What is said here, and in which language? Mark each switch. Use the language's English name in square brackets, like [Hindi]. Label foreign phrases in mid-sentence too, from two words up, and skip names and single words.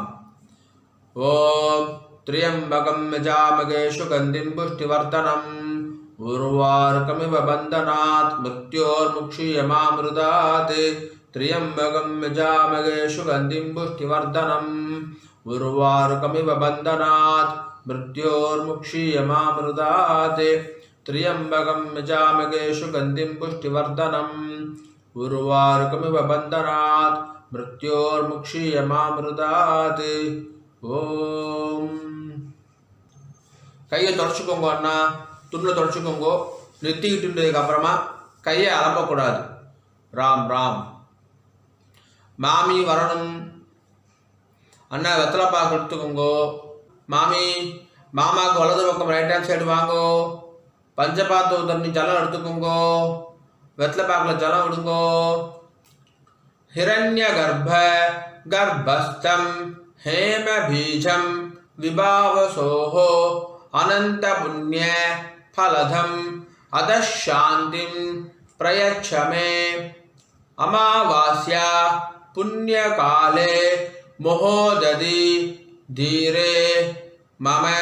[Sanskrit] ओम् त्र्यम्बकं यजामहे सुगन्धिं पुष्टिवर्धनम् उर्वारुकमिव बन्धनात् मृत्योर्मुक्षीयमामृतात्. त्र्यम्बकं यजामहे सुगन्धिं पुष्टिवर्धनम् उर्वारुकमिव बन्धनात् मृत्योर्मुक्षीयमामृतात्. त्र्यम्बकं यजामहे सुगन्धिं पुष्टिवर्धनम् उर्वारुकमिव बन्धनात् मृत्योर्मुक्षीयमामृतात् ஓம். [Tamil] கையை தொடச்சிக்கோங்க அண்ணா, துண்டில் தொடச்சிக்கோங்க. நிறுத்திக்கிட்டுக்கு அப்புறமா கையை அலம்பக்கூடாது. ராம் ராம். மாமி வரணும் அண்ணா, வெத்தலை பாக்கு எடுத்துக்கோங்கோ. மாமி, மாமாவுக்கு வலது பக்கம் [English] right hand side [Tamil] வாங்கோ. பஞ்சபாத்த தண்ணி ஜலம் எடுத்துக்கோங்கோ. வெத்தலை பாக்கில் ஜலம் விடுங்கோ. [Sanskrit] हिरण्य गर्भ गर्भस्थम् हेम बीजम विभावसोहो अनंत पुण्य फलधम अदशांतिम प्रयच्छ मे अमावास्या पुण्य काले मोहोदधि धीरे मम